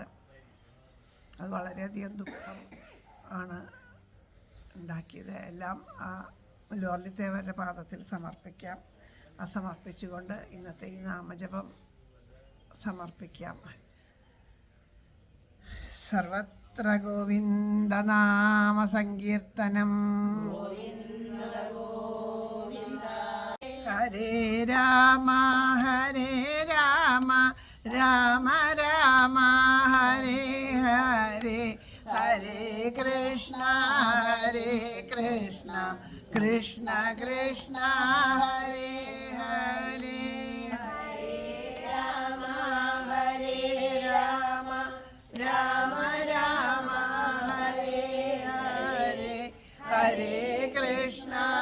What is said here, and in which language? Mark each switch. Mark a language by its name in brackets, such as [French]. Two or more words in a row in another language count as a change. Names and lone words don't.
[Malayalam] അത് വളരെയധികം ദുഃഖം ആണ് ഉണ്ടാക്കിയത്. എല്ലാം ആ ലോലിതേവരുടെ പാദത്തിൽ സമർപ്പിക്കാം. ആ സമർപ്പിച്ചുകൊണ്ട് ഇന്നത്തെ ഈ നാമജപം സമർപ്പിക്കാം. സർവത്ര ഗോവിന്ദനാമ സങ്കീർത്തനം. [Sanskrit] ഹരേ രാമ ഹരേ രാമ രാമ രാമ ഹരേ ഹരേ, ഹരേ കൃഷ്ണ കൃഷ്ണ കൃഷ്ണ ഹരേ ഹരേ, ഹരേ രാമ രാമ രാമ ഹരേ ഹരേ, ഹരേ കൃഷ്ണ